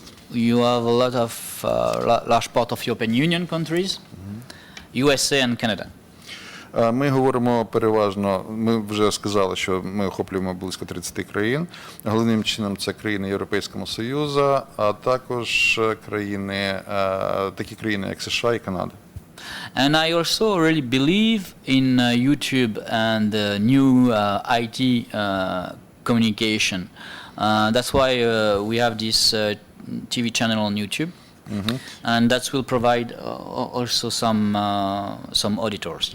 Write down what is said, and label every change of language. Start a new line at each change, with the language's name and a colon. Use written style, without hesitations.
English: You have a lot of large part of European Union countries, USA and Canada.
Ukrainian: Ми говоримо переважно, ми вже сказали, що ми охоплюємо близько 30 країн. Головним чином це країни Європейського Союзу, а також країни, такі країни, як США і Канада.
English: And I also really believe in YouTube and new IT communication. That's why we have this TV channel on YouTube, and that will provide also some auditors.